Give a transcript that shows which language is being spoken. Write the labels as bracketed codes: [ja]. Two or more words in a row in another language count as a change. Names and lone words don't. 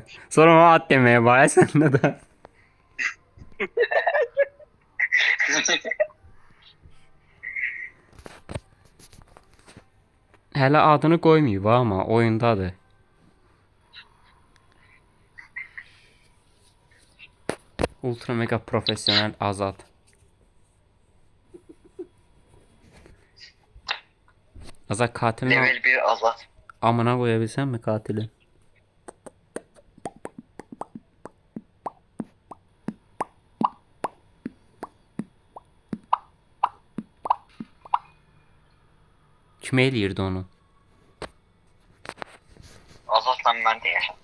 [az] Sonra ona ad deməyə var səndə də. Hələ adını qoymayıb amma oyundadır. [en] Ultra mega [tr] profesyonel Azad. Azad katilin [en] Level 1 Azat. [az] amına qoya bilsənmi katili? Kim eləyirdi onu? [tr] Azatla ben de yaşadım.